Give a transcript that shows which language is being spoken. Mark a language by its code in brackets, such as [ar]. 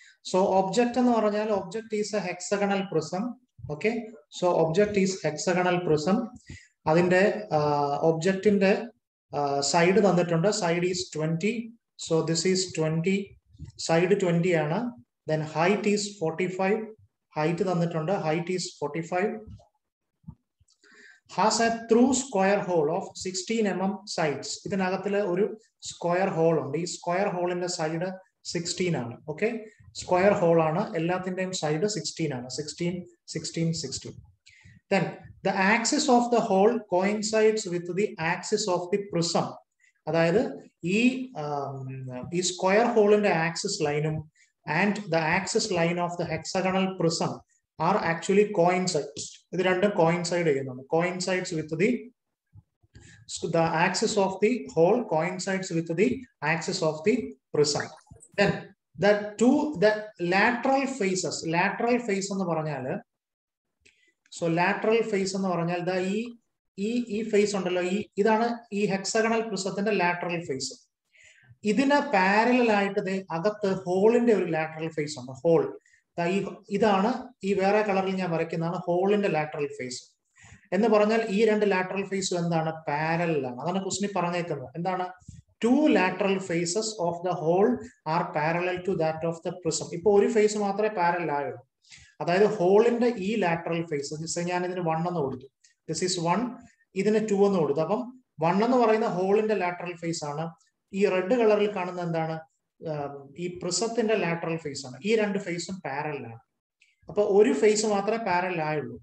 [en] So object [ml] എന്ന് പറഞ്ഞാൽ [en] object is a hexagonal prism. Okay. So object is hexagonal prism. [ml] അതിന്റെ ഒബ്ജക്റ്റിന്റെ side തന്നിട്ടുണ്ട്. [en] Side is 20. So this is 20. [ml] Side 20 ആണ്. [en] Then height is 45. [ml] Height തന്നിട്ടുണ്ട്. [en] Height is 45. Has a through square hole of 16 mm sides. [ml] ഇതിനകത്തില് ഒരു square whole ഉണ്ട്. ഈ square ഹോളിന്റെ side 16 ആണ്. Okay, square whole ആണ്. എല്ലാത്തിന്റെയും സൈഡ് 16 ആണ്. 16, 16, 16. [en] Then the axis of the hole coincides with the axis of the prism. [ml] അതായത് ഈ square ഹോളിന്റെ axis ലൈനും [en] and the axis line of the hexagonal prism are actually coincides. [ml] ഇത് രണ്ടും coincide ചെയ്യുന്നുണ്ട്. [en] Coincides with the axis of the hole coincides with the axis of the prism. Then the lateral faces. [ml] Lateral face എന്ന് പറഞ്ഞാല്, so lateral face എന്ന് പറഞ്ഞാൽ ഈ face ഉണ്ടല്ലോ, ഇതാണ് ഈ ഹെക്സഗണൽ പ്രിസത്തിന്റെ ലാറ്ററൽ ഫേസ്. ഇതിന് പാരലൽ ആയിട്ട് അകത്ത് ഹോളിന്റെ ഒരു ലാറ്ററൽ ഫേസ് ഉണ്ട്. ഹോൾ ഇതാണ് ഈ വേറെ കളറിൽ ഞാൻ വരയ്ക്കുന്നതാണ് ഹോളിന്റെ ലാറ്ററൽ ഫേസ്. എന്ന് പറഞ്ഞാൽ ഈ രണ്ട് ലാറ്ററൽ ഫേസും എന്താണ്, പാരലലാണ്. അതാണ് ക്വസ്റ്റ്യൻ പറഞ്ഞേക്കുന്നത്. [en] എന്താണ്, 2 lateral faces of the hole are parallel to that of the prism. [ml] ഇപ്പൊ ഒരു ഫേസ് മാത്രമേ പാരലൽ ആയുള്ളൂ. അതായത് ഹോളിന്റെ ഈ ലാറ്ററൽ ഫേസ്, ഞാൻ ഇതിന് 1 എന്ന് കൊടുത്തു. [en] this is 1, [ml] ഇതിന് 2 എന്ന് കൊടുത്തു. അപ്പം 1 എന്ന് പറയുന്ന ഹോളിന്റെ ലാറ്ററൽ ഫേസ് ആണ്. ഈ റെഡ് കളറിൽ കാണുന്ന എന്താണ്, ഈ പ്രിസത്തിന്റെ ലാറ്ററൽ ഫേസ് ആണ്. ഈ രണ്ട് ഫേസും പാരലലാണ്. അപ്പൊ ഒരു ഫേസ് മാത്രമേ പാരലൽ ആയുള്ളൂ.